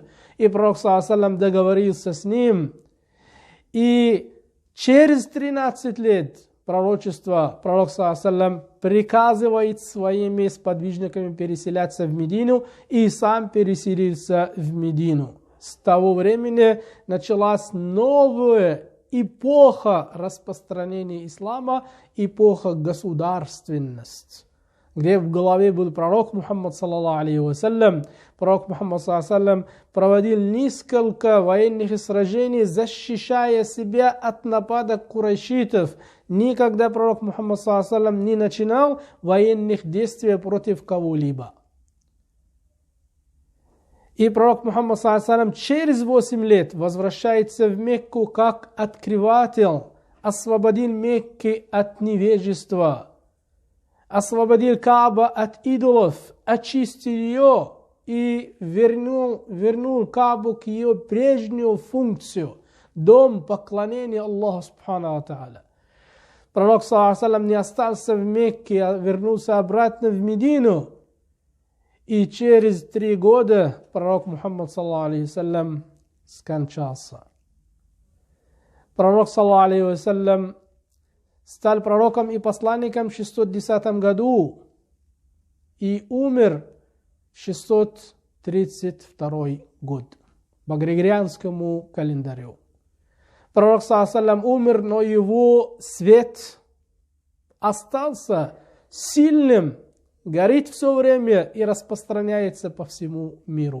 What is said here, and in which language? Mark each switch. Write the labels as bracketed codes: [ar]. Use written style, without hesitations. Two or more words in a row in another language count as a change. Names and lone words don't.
[ru] И пророк, [ar] صلى الله عليه, [ru] договорился с ним. И через 13 лет пророчества пророк, [ar] صلى الله عليه, [ru] приказывает своими сподвижниками переселяться в Медину, и сам переселился в Медину. С того времени началась новая эпоха распространения ислама, эпоха государственности, где в голове был пророк Мухаммад, [ar] صلى الله عليه وسلم. [ru] Пророк Мухаммад, [ar] صلى الله عليه وسلم, [ru] проводил несколько военных сражений, защищая себя от нападок курайшитов. Никогда пророк Мухаммад, [ar] صلى الله عليه وسلم, [ru] не начинал военных действий против кого-либо. И пророк Мухаммад, [ar] صلى الله عليه وسلم, [ru] через 8 лет возвращается в Мекку как открыватель, освободил Мекки от невежества, освободил Кааба от идолов, очистил ее и вернул Каабу к ее прежнюю функцию, дом поклонения Аллаху [ar] سبحانه وتعالى. [ru] Пророк, [ar] صلى الله عليه, [ru] не остался в Мекке, а вернулся обратно в Медину. И через 3 года пророк Мухаммад, [ar] صلى الله عليه, [ru] скончался. Пророк, [ar] صلى الله عليه, [ru] стал пророком и посланником в 610 году. и умер 632 год по григорианскому календарю. Пророк ﷺ умер, но его свет остался сильным, горит все время и распространяется по всему миру.